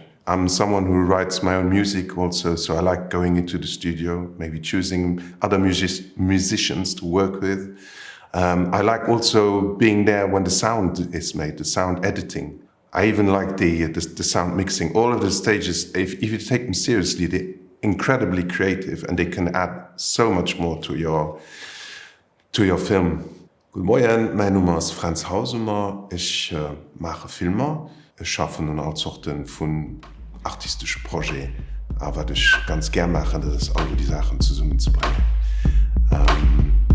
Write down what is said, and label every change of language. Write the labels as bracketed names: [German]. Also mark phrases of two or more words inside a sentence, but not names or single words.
[English] I'm someone who writes my own music also, so I like going into the studio, maybe choosing other musicians to work with. I like also being there when the sound is made, the sound editing. I even like the sound mixing. All of the stages, if you take them seriously, they're incredibly creative and they can add so much more to your film. [Dutch] Goedemorgen, mijn naam is Fränz Hausemer. [German] Ich mache Filme. schaffen und all Sorten von artistischen Projekten. Aber was ich ganz gern mache, das ist all die Sachen zusammenzubringen.